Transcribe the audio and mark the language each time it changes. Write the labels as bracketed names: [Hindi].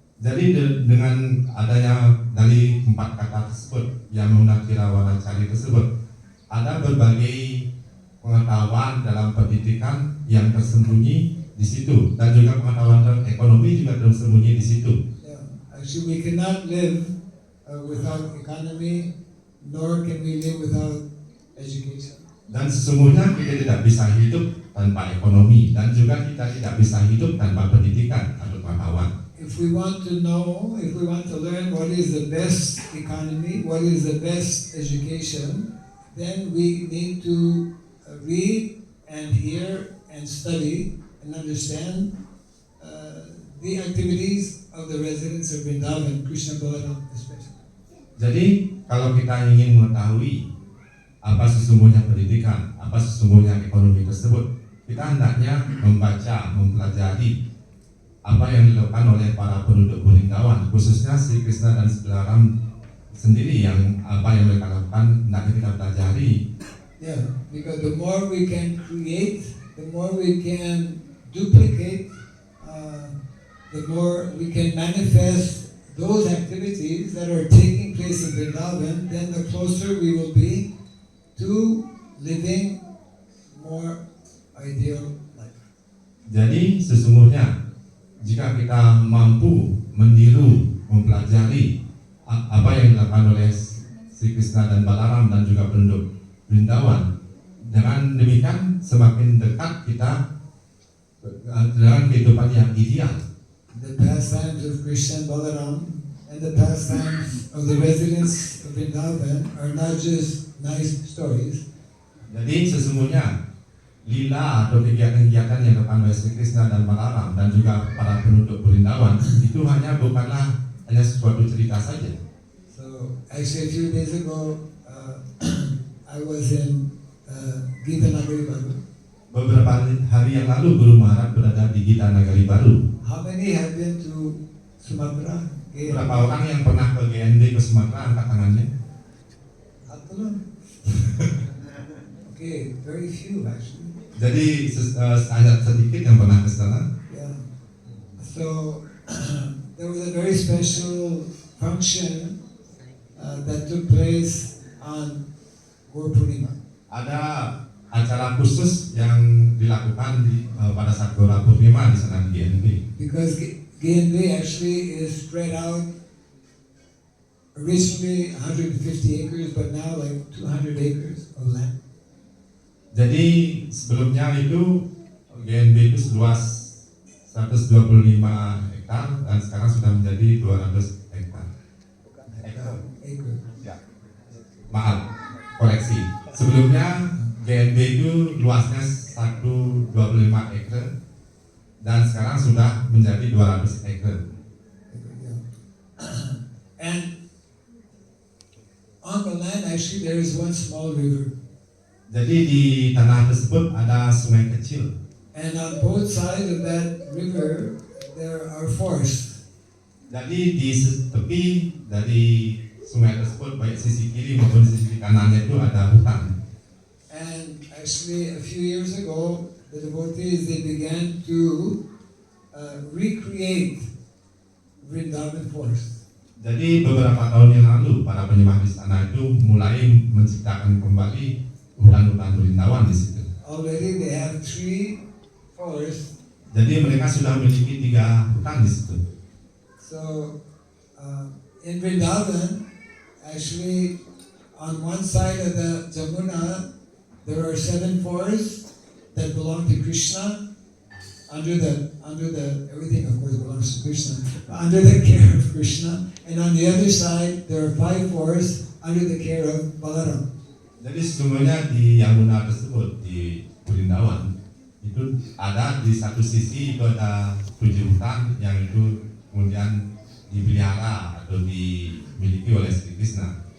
[Indonesian] Jadi dengan adanya dari 4 kata tersebut, Yamuna, Tira, Wana, Cari tersebut, ada berbagai pengetahuan dalam pendidikan yang tersembunyi di situ, dan juga pengetahuan dalam ekonomi juga tersembunyi di situ. [English] Yeah. Actually, we cannot live without economy, nor can we live without education. [Indonesian] Dan sesungguhnya kita tidak bisa hidup tanpa ekonomi, dan juga kita tidak bisa hidup tanpa pendidikan atau pengetahuan. [English] If we want to learn what is the best economy, what is the best education, then we need to read and hear and study and understand the activities of the residents of Vrindavan, Krishna Balaram especially. [Indonesian] Jadi kalau kita ingin mengetahui apa sesungguhnya pendidikan, apa sesungguhnya ekonomi tersebut, kita hendaknya membaca, mempelajari apa yang dilakukan oleh para penduduk Vrindavan, khususnya Sri Krishna dan Sri Balaram sendiri, yang apa yang mereka lakukan hendaknya kita pelajari. [English] Yeah, because the more we can create, the more we can duplicate, the more we can manifest those activities that are taking place in Vrindavan, then the closer we will be to living more ideal life. [Indonesian] Jadi sesungguhnya jika kita mampu meniru, mempelajari apa yang dilakukan oleh Sri Krishna dan Balaram dan juga penduduk Vrindavan, dengan demikian semakin dekat kita dengan kehidupan yang ideal. [English] The pastimes of Krishna and Balaram and the pastimes of the residents of Vrindavan are not just nice stories. [Indonesian] Jadi sesungguhnya lila atau kegiatan-kegiatan yang dilakukan oleh Sri Krishna dan Balaram dan juga para penduduk Vrindavan itu bukanlah hanya suatu cerita saja. [English] So actually a few days ago I was in Gita Nagari Baru. [Indonesian] Beberapa hari yang lalu Guru Maharaj berada di Gita Nagari Baru. [English] How many have been to Sumatra? [Indonesian] Berapa orang yang pernah ke GNB ke Sumatera, angkat tangannya? [English] Okay, very few actually. [Indonesian] Jadi sangat sedikit yang pernah ke sana. [English] Yeah. So there was a very special function that took place on Gaur Purnima. [Indonesian] Ada acara khusus yang dilakukan pada saat Gaur Purnima di sana di GNB. [English] Because GNB actually is spread out originally 150 acres, but now like 200 acres of land. [Indonesian] Jadi sebelumnya itu GNB itu seluas 125 hektar dan sekarang sudah menjadi 200 hektar. [English] Acre. [Indonesian] Ya. Maaf, koreksi. Sebelumnya GNB itu luasnya 125 acre dan sekarang sudah menjadi 200 acre. [English] And on the land actually there is one small river. [Indonesian] Jadi di tanah tersebut ada sungai kecil. [English] And on both sides of that river there are forests. [Indonesian] Jadi di tepi dari sungai tersebut, baik sisi kiri maupun sisi kanannya itu ada hutan. [English] And actually a few years ago the devotees they began to recreate Vrindavan forest. [Indonesian] Jadi beberapa tahun yang lalu para penyembah di sana itu mulai menciptakan kembali hutan-hutan Vrindavan di situ. [English] Already they have 3 forests. [Indonesian] Jadi mereka sudah memiliki 3 hutan di situ. [English] So in Vrindavan, actually on one side of the Jamuna, there are 7 forests that belong to Krishna. Under the everything of course belongs to Krishna, under the care of Krishna. And on the other side, there are 5 forests under the care of Balaram. [Indonesian] Jadi sesungguhnya di Yamuna tersebut di Vrindavan itu ada di satu sisi itu ada 7 hutan yang itu kemudian dipelihara atau dimiliki oleh Sri Krishna.